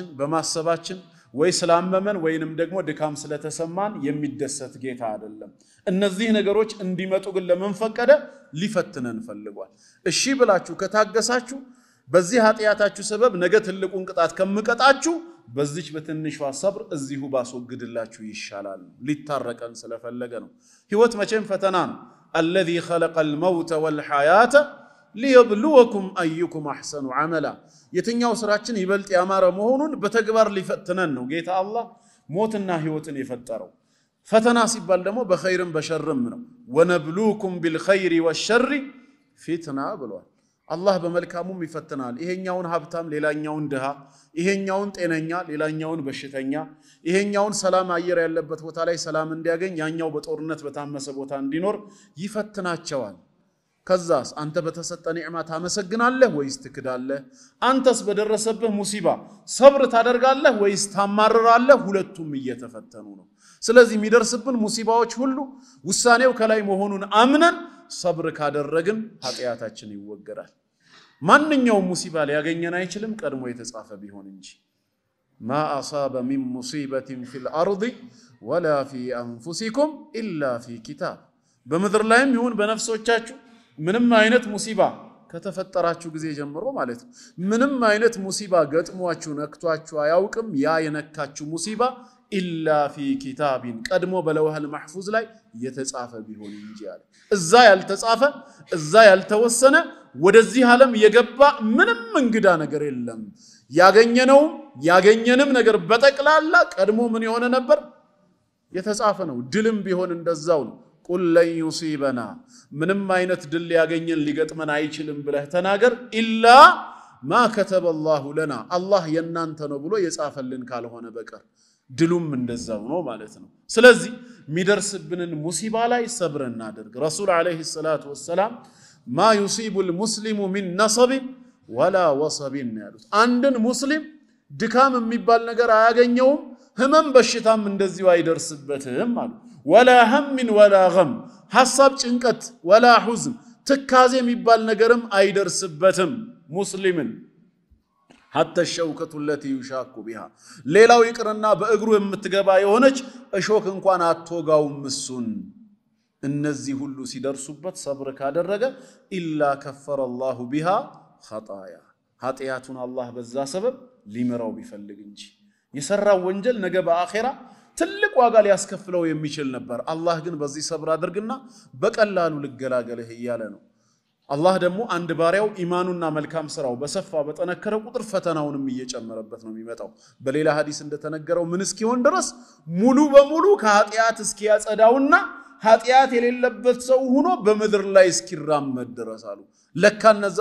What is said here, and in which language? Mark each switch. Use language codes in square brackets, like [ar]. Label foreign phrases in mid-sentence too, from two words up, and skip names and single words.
[am] በማሰባችን ወይ ስላመመን ወይንም ደግሞ ድካም ስለተሰማን የሚደሰት ጌታ አይደለም እነዚህ ነገሮች እንዲመጡ ግን ለምን ፈቀደ ሊፈትነን ፈልጓል እሺ ብላችሁ ከታገሳችሁ በዚህ ኃጢያታችሁ ሰበብ ነገ ትልቁን ቅጣት ከመቀጣችሁ በዚች በትንሿ ሰብር እዚሁ ባስወግድላችሁ ይሻላል ሊታረቀን ስለፈለገ ነው ህይወት መቼም ፈተና ነው [ar] الذي خلق الموت والحياه ليبلوكم ايكم احسن عملا [am] የትኛው ስራችን ይበልጥ ያማረ መሆኑን በተግባር ሊፈትነን ነው ጌታ አላህ ሞትና ህይወትን የፈጠረው ፈተና ሲባል ደግሞ በኸይርም በሸርም ነው [ar] ونبلوكم بالخير والشر فتنه [am] ብሏል አላህ በመልካሙም ይፈትናል ይሄኛውን ሀብታም ሌላኛውን ድሃ ይሄኛውን ጤነኛ ሌላኛውን በሽተኛ ይሄኛውን ሰላም አየር ያለበት ቦታ ላይ ሰላም እንዲያገኝ ያኛው በጦርነት በታመሰ ቦታ እንዲኖር ይፈትናቸዋል ከዛስ አንተ በተሰጠ ኒዕማ ታመሰግናለህ ወይስ ትክዳለህ አንተስ በደረሰብህ ሙሲባ ሰብር ታደርጋለህ ወይስ ታማርራለህ ሁለቱም እየተፈተኑ ነው ስለዚህ የሚደርስብን ሙሲባዎች ሁሉ ውሳኔው ከላይ መሆኑን አምነን ሰብር ካደረግን ኃጢያታችን ይወገዳል ማንኛውም ሙሲባ ሊያገኘን አይችልም ቀድሞ የተጻፈ ቢሆን እንጂ [ar] ما اصاب من مصيبه في الارض ولا في انفسكم الا في كتاب [am] በመድር ላይም ይሁን በነፍሶቻችሁ ምንም አይነት ሙሲባ ከተፈጠራችሁ ጊዜ ጀምሮ ማለት ምንም አይነት ሙሲባ ገጥሟችሁ ነክቷችሁ አያውቅም ያ የነካችሁ ሙሲባ [ar] إلا في كتاب [am] ቀድሞ [ar] باللوح المحفوظ [am] ላይ የተጻፈ ቢሆን እንጂ አለ እዛ ያልተጻፈ እዛ ያልተወሰነ ወደዚህ ዓለም የገባ ምንም እንግዳ ነገር የለም ያገኘንም ነገር በጠቅላላ ቀድሞ ምን የሆነ ነበር የተጻፈ ነው ድልም ቢሆን እንደዛው ነው [ar] قل لن يصيبنا [am] ምንም አይነት ድል ያገኘን ሊገጥመን አይችልም ብለህ ተናገር [ar] إلا ما كتب الله لنا [am] الله የናንተ ነው ብሎ የጻፈልን ካልሆነ በቀር ድሉም እንደዛው ነው ማለት ነው ስለዚህ ሚደርስብንን ሙሲባ ላይ ሰብር እናድርግ [ar] رسول عليه الصلاة والسلام ما يصيب المسلم من نصب ولا وصب [am] ያሉት አንድን ሙስሊም ድካም የሚባል ነገር አያገኘውም ህመም በሽታም እንደዚሁ አይደርስበትም ማለት [ar] ولا هم ولا غم [am] ሐሳብ ጭንቀት [ar] ولا حزن [am] ትካዜ የሚባል ነገርም አይደርስበትም ሙስሊምን [ar] حتى الشوكة التي يشاك بها [am] ሌላው ይቅርና በእግሩ የምትገባ የሆነች እሾክ እንኳን አትወጋውም እሱን እነዚህ ሁሉ ሲደርሱበት ሰብር ካደረገ [ar] إلا كفر الله بها خطايا [am] ኃጢያቱን አላህ በዛ ሰበብ ሊመራው ቢፈልግ እንጂ የሰራው ወንጀል ነገ በአኺራ ትልቅ ዋጋ ሊያስከፍለው የሚችል ነበር አላህ ግን በዚህ ሰብር አድርግና በቀላሉ ልገላገልህ ይያለ ነው አላህ ደግሞ አንድ ባሪያው ኢማኑና መልካም ስራው በሰፋ በተነከረ ቁጥር ፈተናውንም እየጨመረበት ነው የሚመጣው በሌላ ሐዲስ እንደተነገረው ምን እስኪሆን ድረስ ሙሉ በሙሉ ከኃጢያት እስኪያጸዳውና ኃጢያት የሌለበት ሰው ሆኖ በመድር ላይ እስኪራመድ ድረስ አሉ ለካ እነዛ